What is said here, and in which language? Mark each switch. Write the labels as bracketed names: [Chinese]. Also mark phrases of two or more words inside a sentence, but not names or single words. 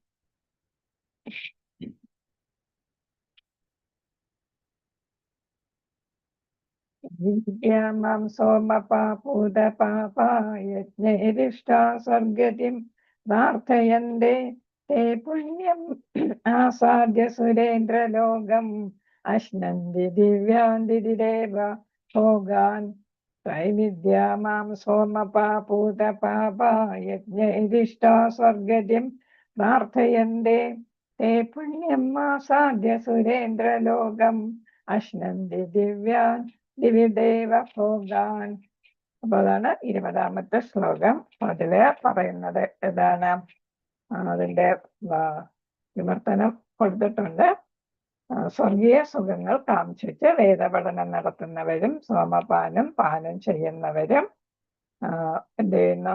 [Sanskrit] വിദ്യാമാം സോമപാപൂതപാപ യജ്ഞൈരിഷ്ട സ്വർഗതിം പ്രാർത്ഥയന്തേ. തേ പുണ്യം ആസാദ്യ സുരേന്ദ്രലോകം അശ്നന്തി ദിവ്യാന്തിദേവ ഭോഗാൻ. त्रैविद्या मां सोमपापूतपापा यज्ञैरिष्टा स्वर्गतिं प्रार्थयन्ते ते पुण्यं आसाद्य സുരേന്ദ്രലോകം അശ്നന്തി ദിവ്യാൻ ദിവിദേവ ഭോഗാൻ. [Malayalam] അപ്പൊ അതാണ് 20ാമത്തെ ശ്ലോകം. അതില് പറയുന്നത് ഏതാണ്? അതിന്റെ വിവർത്തനം കൊടുത്തിട്ടുണ്ട്. സ്വർഗീയ സുഖങ്ങൾ കാംക്ഷിച്ച് വേദപഠനം നടത്തുന്നവരും സോമപാനം പാനം ചെയ്യുന്നവരും എന്ത് ചെയ്യുന്നു?